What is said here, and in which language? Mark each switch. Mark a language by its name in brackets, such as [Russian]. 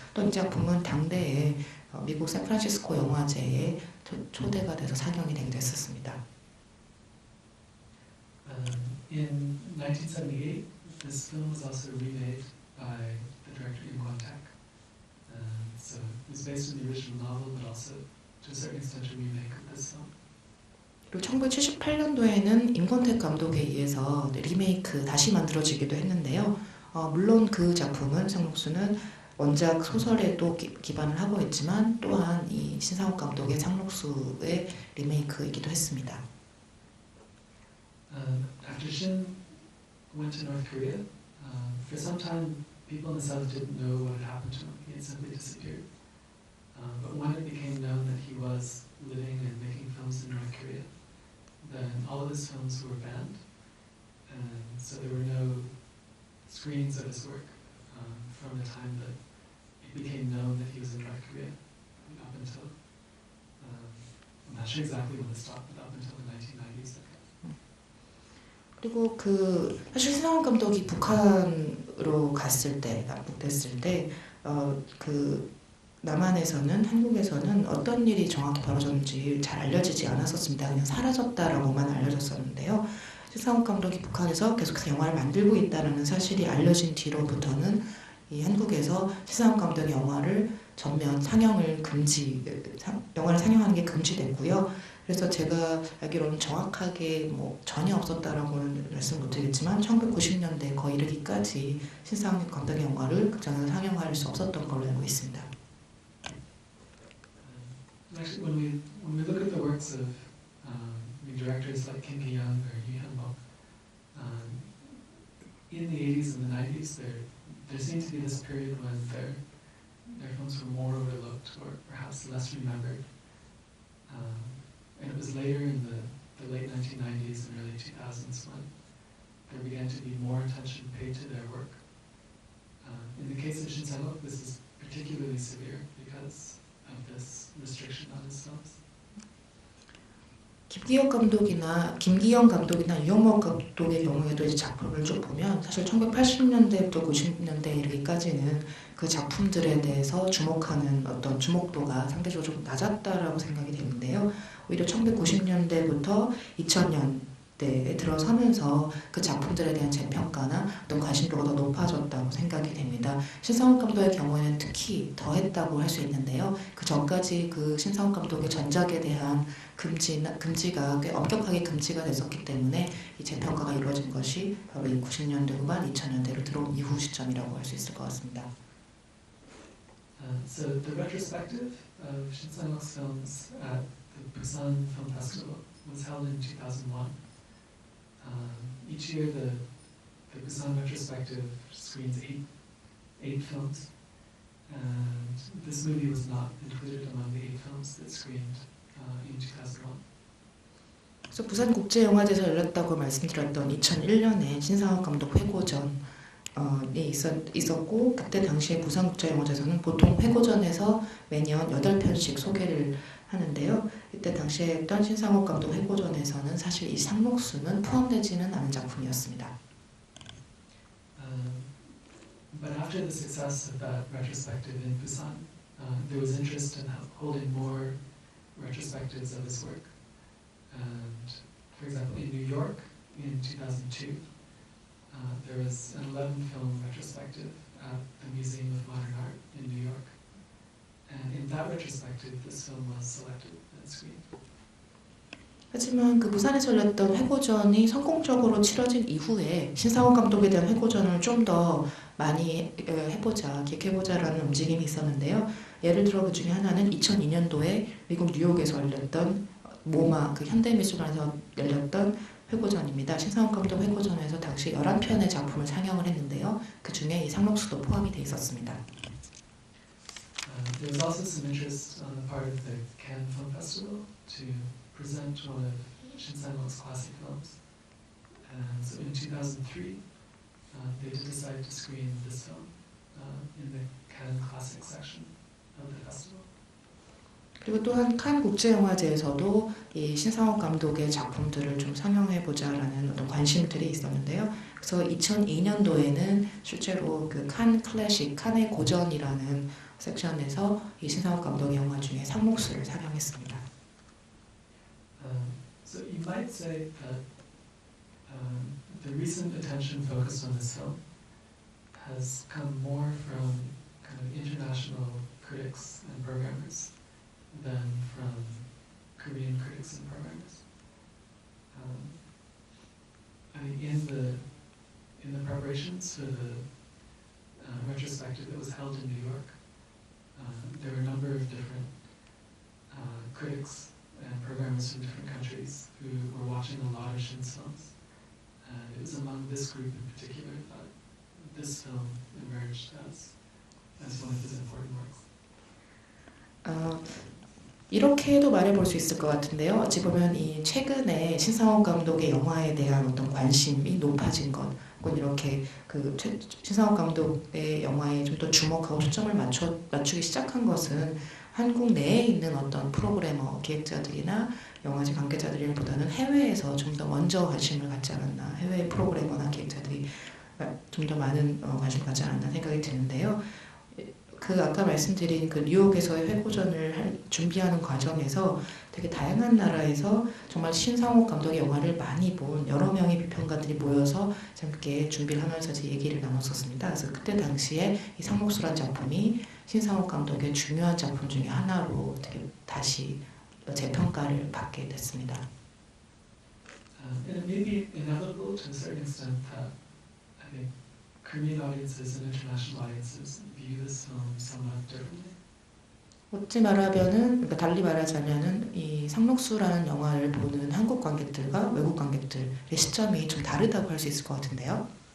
[Korean] 또 이 작품은 당대에 미국 샌프란시스코 영화제에 초대가 돼서 상영이 되기도 했었습니다. [English] In 1978, this film was also remade by the director Im Kwon-taek. So it was based on the original novel, but also to a certain extent a remake of this film. [Korean] 그리고 1978년도에는 임권택 감독에 의해서 리메이크 다시 만들어지기도 했는데요. 물론 그 작품은 상록수는 원작 소설에도 기반을 하고 있지만 또한 이 신상욱 감독의 상록수의 리메이크이기도 했습니다. [English] After Shin went to North Korea, for some time people in the South didn't know what had happened to him. He had simply disappeared. But when it became known that he was living and making films in North Korea, then all of his films were banned, and so there were no screenings of his work from the time that it became known that he was in North Korea up until, I'm not sure exactly when it stopped, but up until the 1990s. [Korean] 그리고 사실 신상욱 감독이 북한으로 납북됐을 때 남한에서는, 한국에서는 어떤 일이 정확히 벌어졌는지 잘 알려지지 않았었습니다. 그냥 사라졌다라고만 알려졌었는데요. 신상욱 감독이 북한에서 계속해서 영화를 만들고 있다는 사실이 알려진 뒤로부터는 이 한국에서 신상욱 감독의 영화를 전면 영화를 상영하는 게 금지됐고요. 그래서 제가 알기로는 정확하게 전혀 없었다라고는 말씀 못드리겠지만 1990년대 거의 이르기까지 신상욱 감독의 영화를 극장에서 상영할 수 없었던 걸로 알고 있습니다. [English] Actually, when we look at the works of directors like Kim Ki-young or Lee Han-bok, in the 80s and the 90s, there seemed to be this period when their films were more overlooked or perhaps less remembered. And it was later in the late 1990s and early 2000s when there began to be more attention paid to their work. In the case of Shin Sang-wook, this is particularly severe because of this restriction on his films. [Korean] 김기영 감독이나 유영목 감독의 경우에도 이제 작품을 쭉 보면 사실 1980년대부터 90년대 이르기까지는 그 작품들에 대해서 주목하는 어떤 주목도가 상대적으로 좀 낮았다라고 생각이 되는데요. 오히려 1990년대부터 2000년대에 들어서면서 그 작품들에 대한 재평가나 어떤 관심도가 더 높아졌다고 생각이 됩니다. 신상훈 감독의 경우에는 특히 더했다고 할 수 있는데요. 그 전까지 그 신상훈 감독의 전작에 대한 금지가 꽤 엄격하게 금지가 됐었기 때문에 이 재평가가 이루어진 것이 바로 이 90년대 후반 2000년대로 들어온 이후 시점이라고 할 수 있을 것 같습니다. [English] So the retrospective of Shin Sang-wook's films at the Busan Film Festival was held in 2001. Each year the Busan retrospective screens eight films, and this movie was not included among the 8 films that screened in 2001. [Korean] 그래서 부산국제영화제에서 열렸다고 말씀드렸던 2001년에 신상훈 감독 회고전이 있었고 그때 당시에 부산국제영화제에서는 보통 회고전에서 매년 8편씩 소개를 하는데요. 이때 당시에 했던 신상훈 감독 회고전에서는 사실 이 상록수는 포함되지는 않은 작품이었습니다. [English] But after the success of that retrospective in Busan, there was interest in holding more retrospectives of his work. And for example, in New York in 2002, there was an 11-film retrospective at the Museum of Modern Art in New York. And in that retrospective, this film was selected and screened. [Korean] 하지만 그 부산에서 열렸던 회고전이 성공적으로 치러진 이후에 신상훈 감독에 대한 회고전을 좀 더 많이 기획해보자라는 움직임이 있었는데요. 예를 들어 그 중에 하나는 2002년도에 미국 뉴욕에서 열렸던 모마 그 현대미술관에서 열렸던 회고전입니다. 신상훈 감독 회고전에서 당시 11편의 작품을 상영을 했는데요. 그 중에 이 상록수도 포함이 되어 있었습니다. [English] There was also some interest on the part of the Cannes Film Festival to present one of Shin Sang-wook's classic films. And so in 2003, they did decide to screen this film in the Cannes Classic section of the festival. [Korean] 그리고 또한 칸 국제영화제에서도 이 신상훈 감독의 작품들을 좀 상영해보자라는 어떤 관심들이 있었는데요. 그래서 2002년도에는 실제로 그 칸 클래식, 칸의 고전이라는 섹션에서 이 신상훈 감독의 영화 중에 상록수를 상영했습니다. [English] So you might say that the recent attention focused on this film has come more from kind of international critics and programmers than from Korean critics and programmers. I mean, in the preparations for the retrospective that was held in New York, there were a number of different critics and programmers from different countries who were watching a lot of Shin's films. And it was among this group in particular that this film emerged as one of his important works. [Korean] 이렇게도 말해볼 수 있을 것 같은데요. 어찌 보면 이 최근에 신상훈 감독의 영화에 대한 어떤 관심이 높아진 것, 혹은 이렇게 그 신상훈 감독의 영화에 좀 더 주목하고 초점을 맞추기 시작한 것은 한국 내에 있는 어떤 프로그래머, 기획자들이나 영화제 관계자들보다는 해외에서 좀 더 먼저 관심을 갖지 않았나, 해외 프로그래머나 기획자들이 좀 더 많은 관심을 갖지 않았나 생각이 드는데요. 그 아까 말씀드린 그 뉴욕에서의 회고전을 준비하는 과정에서 되게 다양한 나라에서 정말 신상훈 감독의 영화를 많이 본 여러 명의 비평가들이 모여서 함께 준비를 하면서 이제 얘기를 나눴었습니다. 그래서 그때 당시에 이 상록수란 작품이 신상훈 감독의 중요한 작품 중에 하나로 되게 다시 재평가를 받게 됐습니다. [English] And it may be inevitable to a certain extent that I think Korean audiences and international audiences view this film somewhat differently. [Korean] 어찌 말하면은, 그러니까 달리 말하자면은 이 상록수라는 영화를 보는 한국 관객들과 외국 관객들의 시점이 좀 다르다고 할 수 있을 것 같은데요.